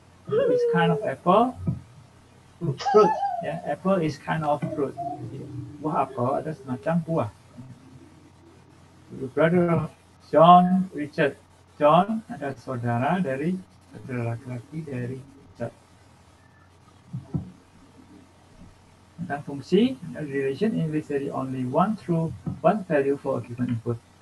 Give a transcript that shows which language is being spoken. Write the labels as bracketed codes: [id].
[en] This kind of apple, fruit, ya, apple is kind of fruit. [id] Jadi, buah apel ada semacam buah. [en] The brother of John, Richard. [id] John adalah saudara laki-laki dari Richard. Tentang fungsi, [en] relation in which there is only one true, one value for a given input.